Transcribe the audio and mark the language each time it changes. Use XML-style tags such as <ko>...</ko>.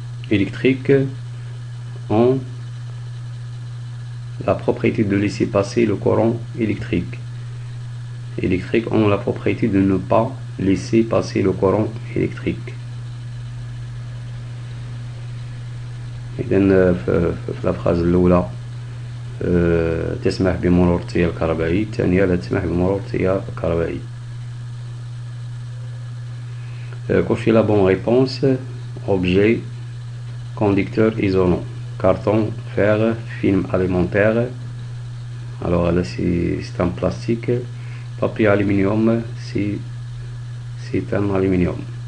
<fr>Électrique ont la propriété de laisser passer le courant électrique. Électriques ont la propriété de ne pas laisser passer le courant électrique.</fr> <ar>إذن في الفراز الأولى تسمح بمرور التيار الكهربائي، الثانية لا تسمح بمرور التيار الكهربائي.</ar> <fr>Cochez la bonne réponse. Objet, conducteur isolant. Carton, fer, film alimentaire. Alors là c'est un plastique. Papier aluminium, c'est un aluminium.</fr>